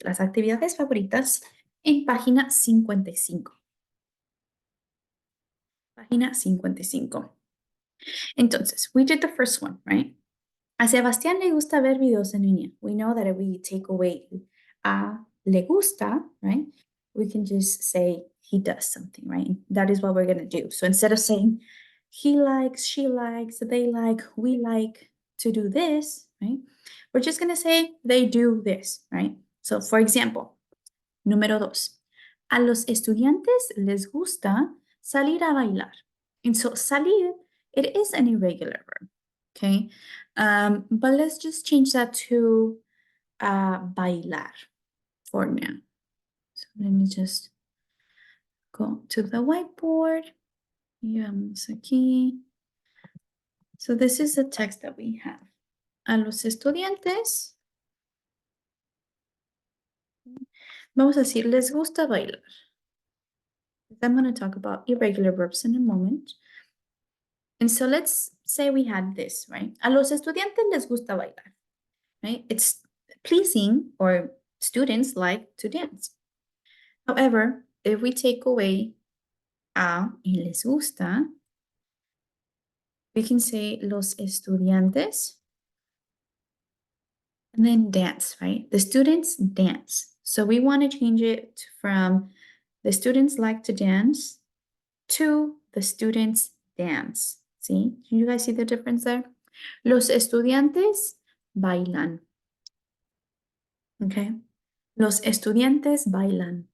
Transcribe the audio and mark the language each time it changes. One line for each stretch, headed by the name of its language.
Spanish: Las actividades favoritas en página 55. Página 55. Entonces,
English: we did the first one, right?
Spanish: A Sebastián le gusta ver videos en línea.
English: We know that if we take away a le gusta, right? We can just say he does something, right? That is what we're going to do. So instead of saying he likes, she likes, they like, we like to do this, right? We're just going to say they do this, right? So for example, número 2.
Spanish: A los estudiantes les gusta salir a bailar.
English: And so salir, it is an irregular verb, okay? But let's just change that to bailar for now. So let me just go to the whiteboard.
Spanish: Y vamos aquí.
English: So this is the text that we have.
Spanish: A los estudiantes, vamos a decir, les gusta bailar.
English: I'm going to talk about irregular verbs in a moment. And so let's say we had this, right?
Spanish: A los estudiantes les gusta bailar,
English: right? It's pleasing, or students like to dance. However, if we take away a y les gusta, we can say
Spanish: los estudiantes
English: and then dance, right? The students dance. So we want to change it from the students like to dance to the students dance. See? Do you guys see the difference there?
Spanish: Los estudiantes bailan.
English: Okay?
Spanish: Los estudiantes bailan.